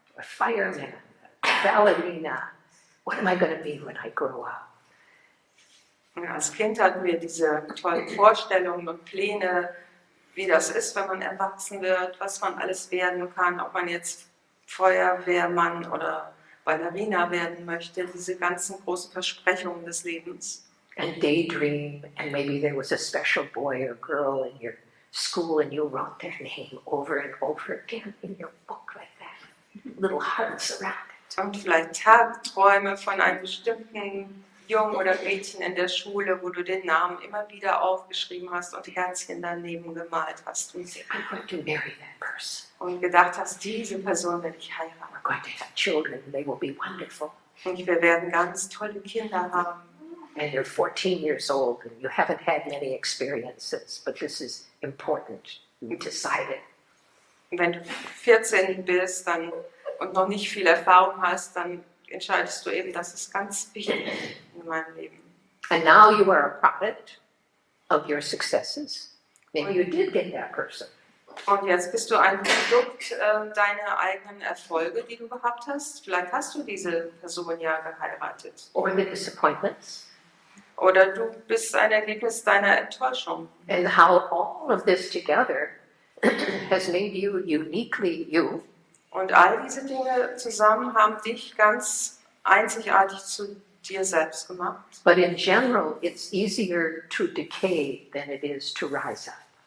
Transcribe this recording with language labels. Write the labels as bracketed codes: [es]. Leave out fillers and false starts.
[en] A fireman, a ballerina. What am I going to be when I grow up? [de] Als Kind hatten wir diese tollen Vorstellungen und Pläne, wie das ist, wenn man erwachsen wird, was man alles werden kann, ob man jetzt Feuerwehrmann oder Ballerina werden möchte, diese ganzen großen Versprechungen des Lebens. [en] And daydream, and maybe there was a special boy or girl in your school and you wrote their name over and over again in your book like that, little hearts around it. [de] Und vielleicht Tagträume von einem bestimmten Jungen oder Mädchen in der Schule, wo du den Namen immer wieder aufgeschrieben hast und Herzchen daneben gemalt hast. Und [en] I'm going to marry that person. [de] Und gedacht hast, diese Person werde ich heiraten. [en] We're going to have children, they will be wonderful. [de] Und wir werden ganz tolle Kinder haben. [en] and you're 14 years old and you haven't had many experiences, but this is important. You decided. [de] Wenn du 14 bist und noch nicht viel Erfahrung hast, dann entscheidest du eben, das ist ganz wichtig in meinem Leben. [en] And now you are a product of your successes. Maybe you did get that person. [de] Und jetzt bist du ein Produkt deiner eigenen Erfolge, die du gehabt hast. Vielleicht hast du diese Person ja geheiratet. [en] Or the disappointments. [de] Oder du bist ein Ergebnis deiner Enttäuschung. [en] And how all of this together has made you uniquely you. [de] Und all diese Dinge zusammen haben dich ganz einzigartig zu dir selbst gemacht. [en] But in general, it's easier to decay than it is to rise up.